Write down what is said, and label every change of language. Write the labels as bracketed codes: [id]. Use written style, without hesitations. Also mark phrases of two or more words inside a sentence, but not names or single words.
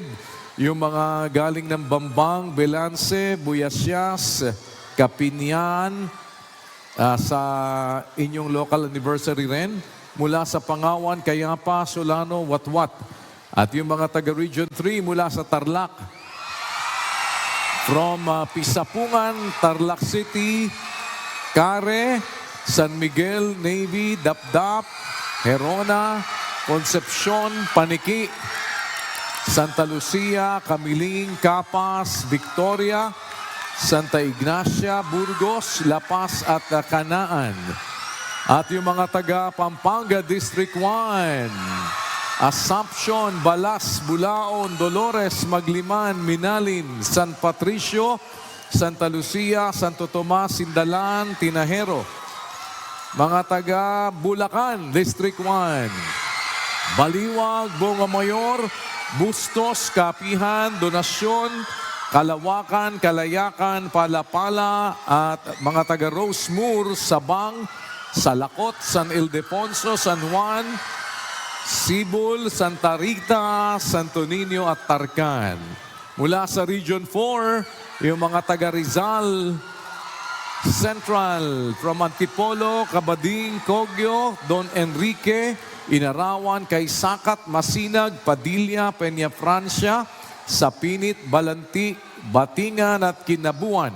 [tl] Yung mga galing ng Bambang, Belance, Buyasyas, Kapinyan, sa inyong local anniversary rin. Mula sa Pangawan, Kayapa, Solano, Watwat. At yung mga taga Region 3 mula sa Tarlac. From Pisapungan, Tarlac City, Care, San Miguel, Navy, Dapdap, Herona, Concepcion, Paniki, Santa Lucia, Camiling, Capas, Victoria, Santa Ignacia, Burgos, La Paz at Canaan. At yung mga taga Pampanga District 1, Assumption, Balas, Bulaon, Dolores, Magliman, Minalin, San Patricio, Santa Lucia, Santo Tomas, Sindalan, Tinahero. Mga taga Bulacan District 1, Baliwag, Bonga Mayor, Bustos, Kapihan, Donasyon, Kalawakan, Kalayakan, Palapala at mga taga Rosemoor, Sabang, Salakot, San Ildefonso, San Juan, Sibul, Santa Rita, Santo Niño at Tarcan. Mula sa Region 4, yung mga taga Rizal Central, from Antipolo, Cabading, Cogyo, Don Enrique, Inarawan, Kaysakat, Masinag, Padilla, Peña Francia, Sapinit, Balanti, Batingan at Kinabuan.